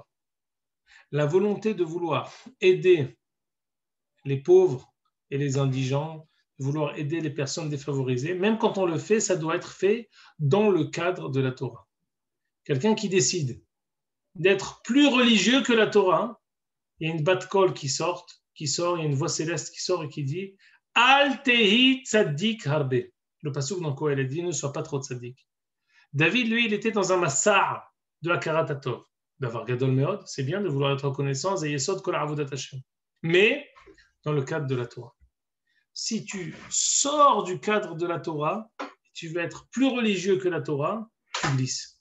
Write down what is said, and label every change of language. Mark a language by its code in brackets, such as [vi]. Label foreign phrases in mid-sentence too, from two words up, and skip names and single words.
[fr] La volonté de vouloir aider les pauvres et les indigents, vouloir aider les personnes défavorisées. Même quand on le fait, ça doit être fait dans le cadre de la Torah. Quelqu'un qui décide d'être plus religieux que la Torah, il y a une bat-kol qui sort, il y a une voix céleste qui sort et qui dit [he] אל תהי צדיק הרבה. [fr] Le passouk dans quoi elle dit ne sois pas trop tzaddik. David, lui, il était dans un massar de [he] הכרת הטוב. [fr] D'avoir [he] גדול מאוד, [fr] c'est bien de vouloir être reconnaissant, et [he] יסוד כל עבודת השם. [fr] Mais dans le cadre de la Torah. Si tu sors du cadre de la Torah, tu veux être plus religieux que la Torah, tu glisses.